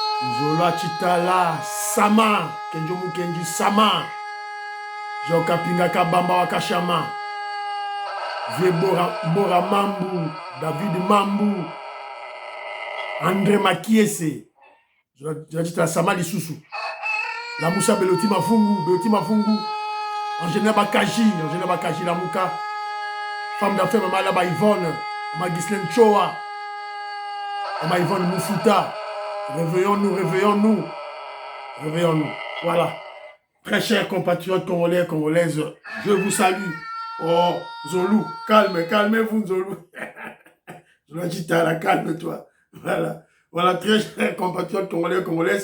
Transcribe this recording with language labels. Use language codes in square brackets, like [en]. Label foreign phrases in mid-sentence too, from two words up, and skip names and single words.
[fr] Zola Chitala, Sama, Kenjomu Kenji Sama, Joka Pinga Kabamba Wakashama, Vebora Mbora Mambu, David Mambu, André Makiese, Zola Chitala Sama Lisusu, la Moussa Beloti Mafungu, Angéna Bakaji, la Mouka, femme d'affaires, Maman Laba Yvonne, Maman Ghislaine Choa, Maman Yvonne Moufuta. Réveillons-nous. Voilà. Très chers compatriotes congolais, congolaises, je vous salue. Oh, Zolou, calmez-vous, Zolou. Zola Chitala, calme-toi. Voilà, très chers compatriotes congolais, congolaises.